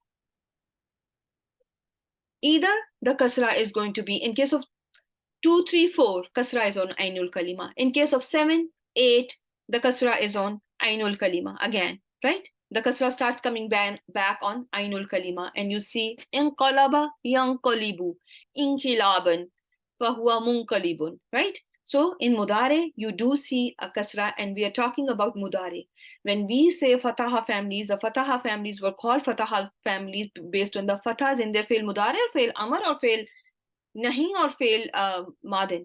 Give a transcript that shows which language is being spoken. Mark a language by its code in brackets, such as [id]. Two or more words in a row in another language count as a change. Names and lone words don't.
[en] Either the kasra is going to be, in case of 2, 3, 4, kasra is on [ar] عين الكلمة. [en] In case of 7, 8, the kasra is on [ar] عين الكلمة [en] again, right? The kasra starts coming back on [ar] عين الكلمة, [en] and you see [ar] انقلب ينقلب انقلابا, فهو منقلب, [en] right? So in Mudare, you do see a kasra, and we are talking about Mudare. When we say Fataha families, the Fataha families were called Fataha families based on the Fathas in their [ar] فعل مضارع [en] or [ar] فعل أمر [en] or [ar] فعل نهي [en] or [ar] فعل ماض.